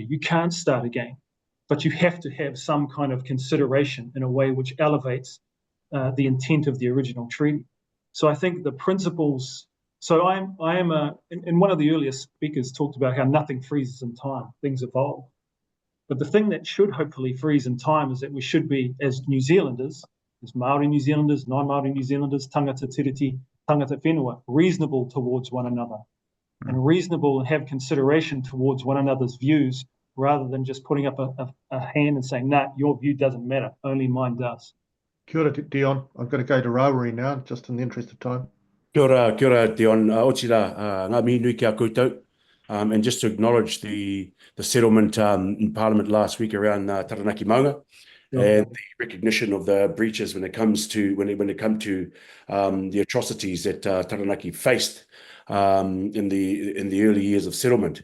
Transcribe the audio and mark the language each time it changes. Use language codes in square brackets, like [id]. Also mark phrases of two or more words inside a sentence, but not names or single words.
[en] You can't start again, but you have to have some kind of consideration in a way which elevates the intent of the original treaty. So I think the principles. So and one of the earlier speakers talked about how nothing freezes in time, things evolve. But the thing that should hopefully freeze in time is that we should be, as New Zealanders, as Māori New Zealanders, non-Māori New Zealanders, [mi] tangata tiriti, tangata whenua, [en] reasonable towards one another and reasonable and have consideration towards one another's views rather than just putting up a hand and saying, nah, your view doesn't matter, only mine does. [mi] Kia ora, Dion. [en] I'm going to go to Rawiri now, just in the interest of time. [mi] Kia ora, Dion. Otira, ngā mihi nui kia koutou. [en] And just to acknowledge the settlement in Parliament last week around Taranaki Maunga and the recognition of the breaches when it comes to the atrocities that Taranaki faced in the early years of settlement.